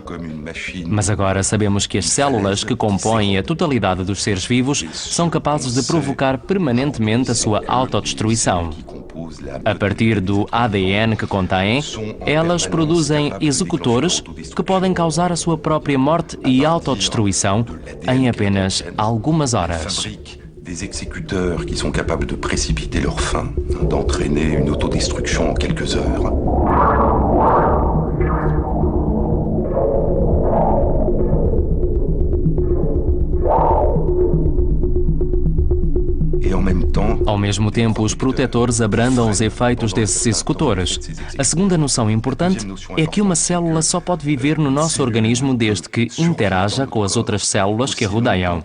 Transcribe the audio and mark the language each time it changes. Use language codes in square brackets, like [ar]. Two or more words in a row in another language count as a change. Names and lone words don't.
[pt] Mas agora sabemos que as células que compõem a totalidade dos seres vivos são capazes de provocar permanentemente a sua autodestruição. A partir do ADN que contêm, elas produzem executores que podem causar a sua própria morte e autodestruição em apenas algumas horas. [fr] Des exécuteurs qui sont capables de précipiter leur fin, d'entraîner une autodestruction en quelques heures. [pt] Ao mesmo tempo, os protetores abrandam os efeitos desses executores. A segunda noção importante é que uma célula só pode viver no nosso organismo desde que interaja com as outras células que a rodeiam.